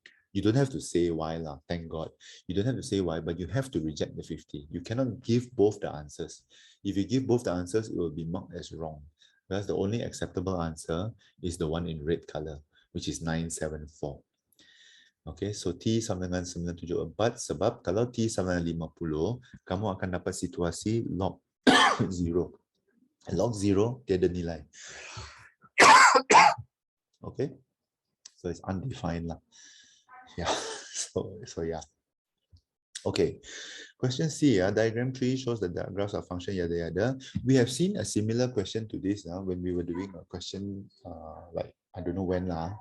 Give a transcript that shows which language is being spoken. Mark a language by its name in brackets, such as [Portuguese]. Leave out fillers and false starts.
[English] You don't have to say why lah, thank God. You don't have to say why, but you have to reject the 50. You cannot give both the answers. If you give both the answers, it will be marked as wrong. Because the only acceptable answer is the one in red color, which is 974. [Malay] Okay, so T sama dengan 974 sebab kalau T sama dengan 50, kamu akan dapat situasi log 0. Log 0 tiada nilai. [English] Okay, so it's undefined lah. Yeah, so yeah. Okay, question C, diagram 3 shows the graphs of function yada yada. We have seen a similar question to this when we were doing a question like, I don't know when lah.